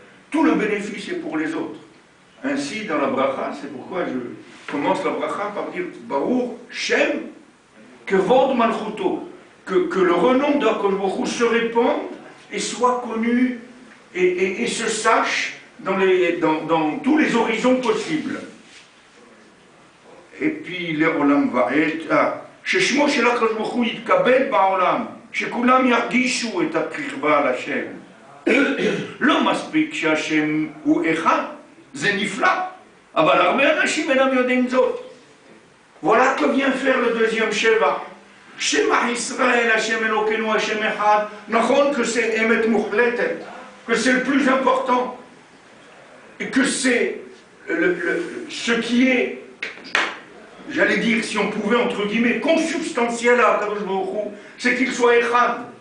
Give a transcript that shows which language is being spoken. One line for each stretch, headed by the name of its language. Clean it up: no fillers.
French: Tout le bénéfice est pour les autres. Ainsi, dans la bracha, c'est pourquoi je commence la bracha par dire
Hebrew: Baruch Shem Kevod Malchuto,
French: que le renom d'Akadosh Baruch Hu se répande et soit connu et se sache dans tous les horizons possibles. Et puis le Olam Vaed,
Hebrew: ששמו של הקדוש ברוך הוא יתקבל בעולם, שכולם ירגישו את הקרבה על השם. לא מספיק שהשם הוא אחד, זה נפלא, אבל הרבה אנשים אינם יודעים זאת.
French: Voilà que vient faire le deuxième Sheva.
Hebrew: Shema Israël, Hashem Elokeinu, Hashem Echad.
French: Nachon que c'est
Hebrew: Emet Muhletet,
French: que c'est le plus important, et que c'est ce qui est, j'allais dire, si on pouvait, entre guillemets, consubstantiel à Kadosh Baruch Hu, c'est qu'il soit Echad.